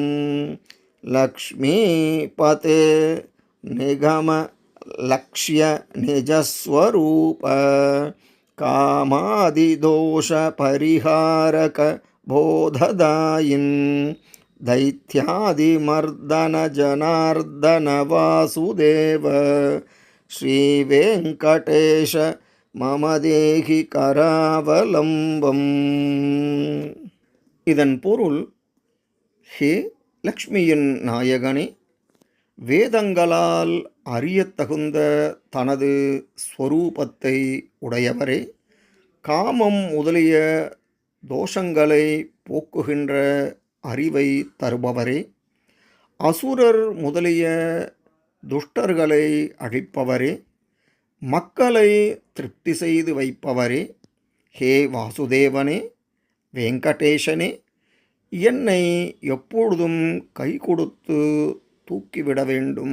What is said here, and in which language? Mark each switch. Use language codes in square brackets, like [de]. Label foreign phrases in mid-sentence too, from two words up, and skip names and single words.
[sa] लक्ष्मीपते निगमलक्ष्य निजस्वरूप कामादिदोषपरिहारकबोधदायिन् दैत्यादिमर्दनजनार्दनवासुदेव श्रीवेङ्कटेश मम देहि करावलम्बम्. [ta] இதன் பொருள், ஹே லக்ஷ்மியின் நாயகனே, வேதங்களால் அறியத்தகுந்த தனது ஸ்வரூபத்தை உடையவரே, காமம் முதலிய தோஷங்களை போக்குகின்ற அறிவை தருபவரே, அசுரர் முதலிய துஷ்டர்களை அழிப்பவரே, மக்களை திருப்தி செய்து வைப்பவரே, ஹே வாசுதேவனே, வெங்கடேசனே, என்னை எப்பொழுதும் கை கொடுத்து தூக்கிவிட வேண்டும்.